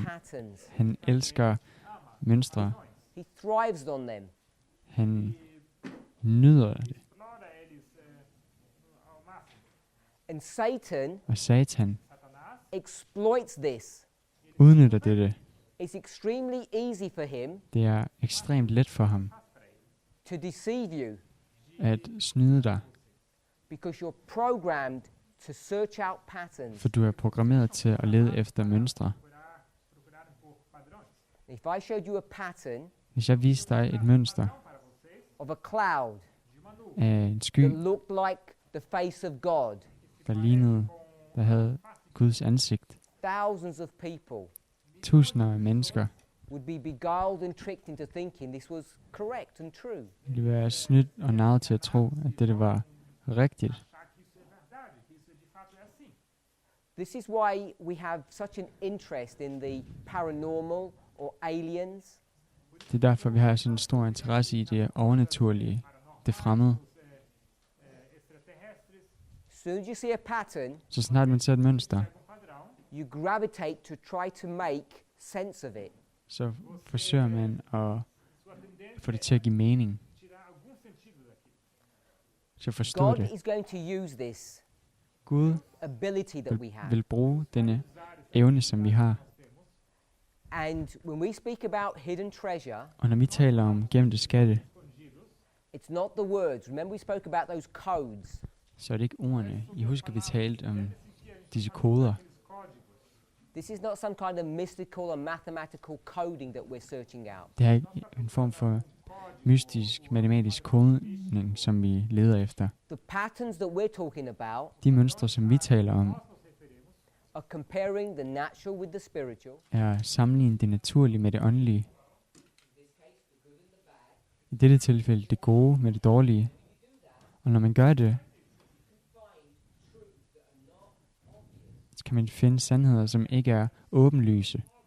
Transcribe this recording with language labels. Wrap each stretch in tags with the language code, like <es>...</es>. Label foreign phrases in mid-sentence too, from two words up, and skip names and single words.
<en>patterns.</en> <da>han elsker mønstre.</da> <en>He thrives on them.</en> <da>Han nyder det.</da> <en>And Satan</en> <da>Og Satan</da> <en>exploits this.</en> <da>udnytter dette.</da> <en>It's extremely easy for him</en> <da>Det er ekstremt let for ham</da> <en>to deceive you</en> <da>at snyde dig,</da> <en>because you're programmed to search out patterns.</en> <da>for du er programmeret til at lede efter mønstre.</da> <en>If I showed you a pattern</en> <da>Hvis jeg viste dig et mønster</da> <en>of a cloud</en> <da>af en sky,</da> <en>that looked like the face of God,</en> <da>der havde Guds ansigt,</da> <en>thousands of people</en> <da>tusinder af mennesker</da> <en>would be beguiled and tricked into thinking this was correct and true.</en> <da>ville være snydt og narret til at tro, at dette var rigtigt.</da> <en>This is why we have such an interest in the paranormal or aliens.</en> <da>Det er derfor, vi har sådan en stor interesse i det overnaturlige, det fremmede.</da> <en>As soon as you see a pattern,</en> <da>Så snart man ser et mønster,</da> <en>you gravitate to try to make sense of it.</en> <da>så forsøger man at få det til at give mening. Så forstå</da> <en>God</en> <da>det.</da> <en>is going to use this</en> <da>Gud</da> <en>ability that we have.</en> <da>vil bruge denne evne, som vi har.</da> <en>And when we speak about hidden treasure,</en> <da>Og når vi taler om gemte skatte,</da> <en>it's not the words. Remember we spoke about those codes.</en> <da>så er det ikke ordene. I husker, vi talte om disse koder.</da> <en>This is not some kind of mystical or mathematical coding that we're searching out.</en> <da>Det er ikke en form for mystisk, matematisk kodning, som vi leder efter.</da> <en>The patterns that we're talking about</en> <da>De mønstre, som vi taler om,</da> <en>are comparing the natural with the spiritual,</en> <da>er at sammenligne det naturlige med det åndelige. I dette tilfælde det gode med det dårlige. Og når man gør det, så kan man finde sandheder, som ikke er åbenlyse.</da>